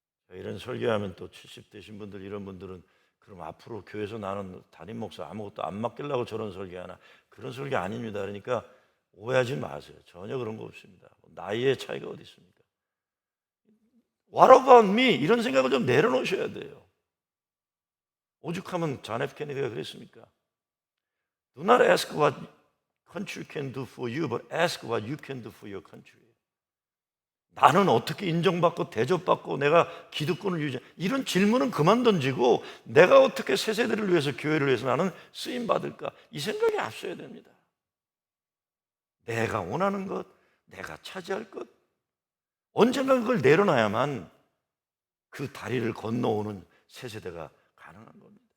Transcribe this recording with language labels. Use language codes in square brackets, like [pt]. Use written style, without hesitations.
[ko] 이런 설교하면 또 70 되신 분들, 이런 분들은 그럼 앞으로 교회에서 나는 담임 목사 아무것도 안 맡기려고 저런 설교하나? 그런 설교 아닙니다. 그러니까 오해하지 마세요. 전혀 그런 거 없습니다. 나이의 차이가 어디 있습니까? [en] What about me? [ko] 이런 생각을 좀 내려놓으셔야 돼요. 오죽하면 존 F 케네디가 그랬습니까? [en] Do not ask what country can do for you, but ask what you can do for your country. [ko] 나는 어떻게 인정받고 대접받고 내가 기득권을 유지, 이런 질문은 그만 던지고 내가 어떻게 새 세대를 위해서, 교회를 위해서 나는 쓰임받을까, 이 생각이 앞서야 됩니다. 내가 원하는 것, 내가 차지할 것, 언젠가 그걸 내려놔야만 그 다리를 건너오는 새 세대가 가능한 겁니다.